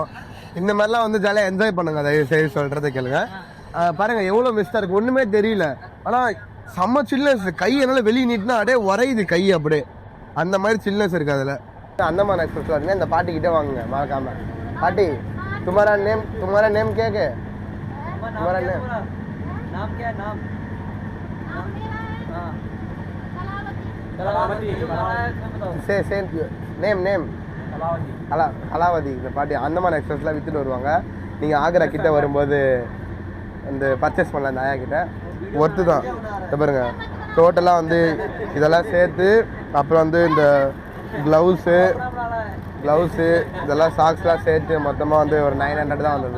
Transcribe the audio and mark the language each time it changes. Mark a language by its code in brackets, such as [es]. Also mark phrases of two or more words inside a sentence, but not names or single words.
[ta] இந்த மாதிரிலாம் வந்து ஜாலியாக என்ஜாய் பண்ணுங்க. தயவு செய்து சொல்கிறத கேளுங்க. பாருங்கள் எவ்வளோ மிஸ்டாக இருக்குது. ஒன்றுமே தெரியல. ஆனால் செம்ம சில்னஸ். கை என்னால் வெளியே நீட்டினா அப்படியே உரையுது கை. அப்படியே அந்த மாதிரி சில்னஸ் இருக்குது அதில். அந்தமான் எக்ஸ்பிரஸ் வரீங்க இந்த பாட்டிக்கிட்டே வாங்குங்க மறக்காம. [hi] பாட்டி तुम्हारा नेम क्या है? तुम्हारा नेम नाम क्या है? नाम से नेम கலாவதி. [ta] இந்த பாட்டி அந்தமான் எக்ஸ்பிரஸ்லாம் விற்றுட்டு வருவாங்க. நீங்கள் ஆக்ரா கிட்ட வரும்போது இந்த பர்ச்சேஸ் பண்ணலாம். இந்த ஆயா கிட்ட ஒர்த்து தான். பாருங்க டோட்டலாக வந்து இதெல்லாம் சேர்த்து அப்புறம் வந்து இந்த க்ளவுஸு இதெல்லாம் சாக்ஸ்லாம் சேர்த்து மொத்தமாக வந்து ஒரு 900 தான் வந்தது.